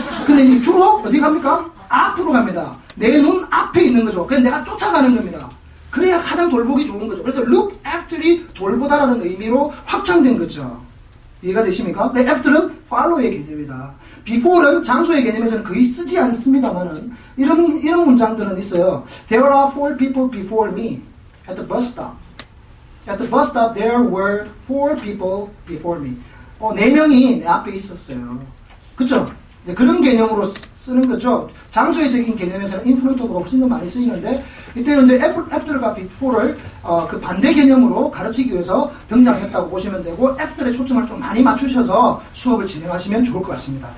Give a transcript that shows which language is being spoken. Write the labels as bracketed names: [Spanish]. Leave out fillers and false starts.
[Korean] 근데 이제 주로 어디 갑니까? 앞으로 갑니다. 내 눈 앞에 있는 거죠. 그래서 내가 쫓아가는 겁니다. 그래야 가장 돌보기 좋은 거죠. 그래서 look after이 돌보다라는 의미로 확장된 거죠. 이해가 되십니까? 네, after는 follow의 개념이다. before는 장소의 개념에서는 거의 쓰지 않습니다만은 이런 문장들은 있어요. [English] There are 4 people before me at the bus stop. At the bus stop there were 4 people before me. [Korean] 4명이 내 앞에 있었어요. 그쵸? 네, 그런 개념으로 쓰는 거죠. 장소의적인 개념에서는 in front of가 훨씬 더 많이 쓰이는데 이때는 이제 after과 before를 그 반대 개념으로 가르치기 위해서 등장했다고 보시면 되고 after에 초점을 좀 많이 맞추셔서 수업을 진행하시면 좋을 것 같습니다.